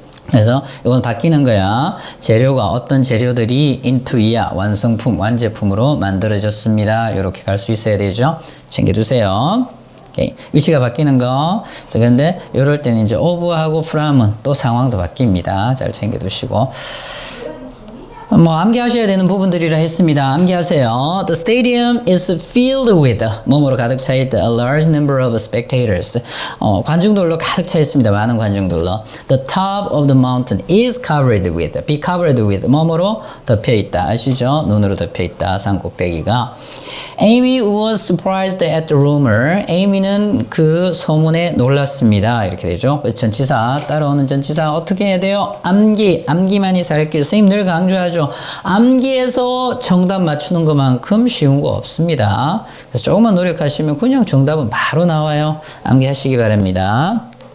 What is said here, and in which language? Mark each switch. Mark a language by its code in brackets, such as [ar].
[ko] 그래서 이건 바뀌는 거야. 재료가 어떤 재료들이 into 이야 완성품, 완제품으로 만들어졌습니다. 이렇게 갈 수 있어야 되죠. 챙겨두세요. 오케이. 위치가 바뀌는 거. 자, 그런데 이럴 때는 이제 of하고 from은 또 상황도 바뀝니다. 잘 챙겨두시고. 뭐 암기하셔야 되는 부분들이라 했습니다. 암기하세요. [en] The stadium is filled with [ko] 뭐뭐로 가득 차 있다. [en] A large number of spectators. [ko] 관중들로 가득 차 있습니다. 많은 관중들로. [en] The top of the mountain is covered with. Be covered with [ko] 뭐뭐로 덮여 있다. 아시죠? 눈으로 덮여 있다. 산 꼭대기가. [en] Amy was surprised at the rumor. [ko] Amy는 그 소문에 놀랐습니다. 이렇게 되죠. 전치사 따라오는 전치사 어떻게 해야 돼요? 암기. 암기만이 살길. 선생님 늘 강조하죠. 암기해서 정답 맞추는 것만큼 쉬운 거 없습니다. 그래서 조금만 노력하시면 그냥 정답은 바로 나와요. 암기하시기 바랍니다.